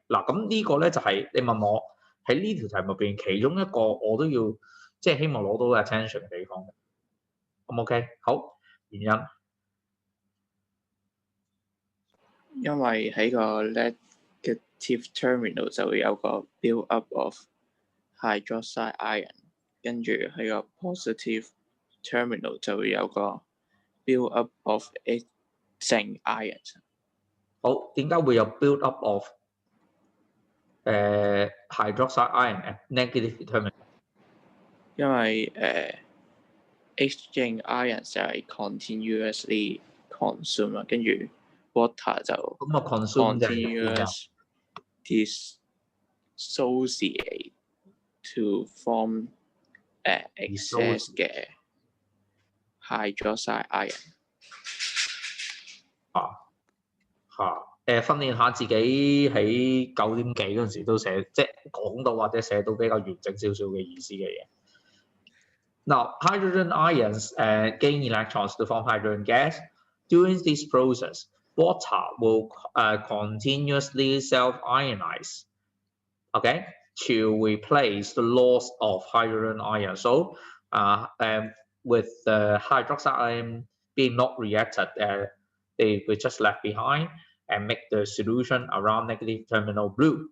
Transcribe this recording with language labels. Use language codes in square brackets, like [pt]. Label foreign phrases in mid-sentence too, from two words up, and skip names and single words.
[yue] 嗱，咁呢個咧就係你問我喺呢條題目入邊其中一個我都要即係希望攞到 attention 嘅地方。咁 OK， 好，原因。因為喺個 [en] negative terminal [yue] 就會有個 [en] build up of hydroxide ion， [yue] 跟住喺個 [en] positive terminal [yue] 就會有個 [en] build up of oxidizing ion。好， [yue] 點解會有 [en] build up of hydroxide ion at negative terminal？ [yue] 因為 [en] oxidizing ion [yue] 就係 [en] continuously consume [yue] 啊，跟住 water 就咁啊 consume [en] continuous dissociate to form excess 嘅 hydroxide ion。 [yue] 訓練下自己喺9點幾嗰陣時都寫，即係講到或者寫到比較完整少少嘅意思嘅嘢。 [en] Now, hydrogen ions gain electrons to form hydrogen gas. During this process, water will continuously self-ionize, okay, to replace the loss of hydrogen ion. So, with the hydroxide ion being not reacted, they were just left behind and make the solution around negative terminal blue.